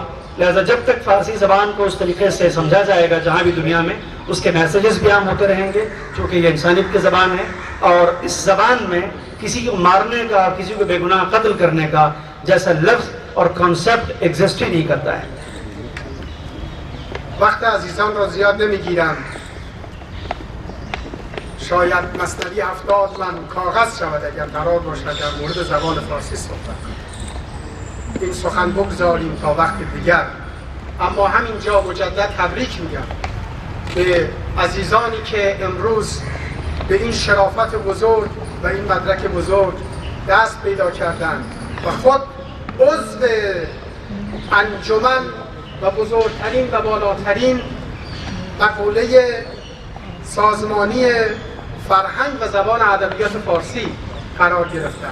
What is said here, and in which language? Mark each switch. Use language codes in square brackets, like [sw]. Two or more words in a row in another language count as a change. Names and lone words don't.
[ur] لہٰذا جب تک فارسی زبان کو اس طریقے سے سمجھا جائے گا جہاں بھی دنیا میں، اس کے میسیجز بھی عام ہوتے رہیں گے، کیونکہ یہ انسانیت کی زبان ہے. اور اس زبان میں کسی کو مارنے کا، کسی کو بےگناہ قتل کرنے کا جیسا لفظ اور [en] concept exist [ur] ہی نہیں کرتا ہے. [fa] وقت عزیزان را زیاد نمیگیرم. شاید مثنوی 70 من کاغذ شود اگر قرار باشد در مورد زبان فارسی صحبت کنیم. این سخن بگذاریم تا وقت دیگر. اما همینجا مجدد تبریک میگم به عزیزانی که امروز به این شرافت بزرگ و این مدرک بزرگ دست پیدا کردند و خود عضو انجمن و بزرگترین و بالاترین مقوله سازمانی فرهنگ و زبان ادبیات فارسی قرار گرفتند.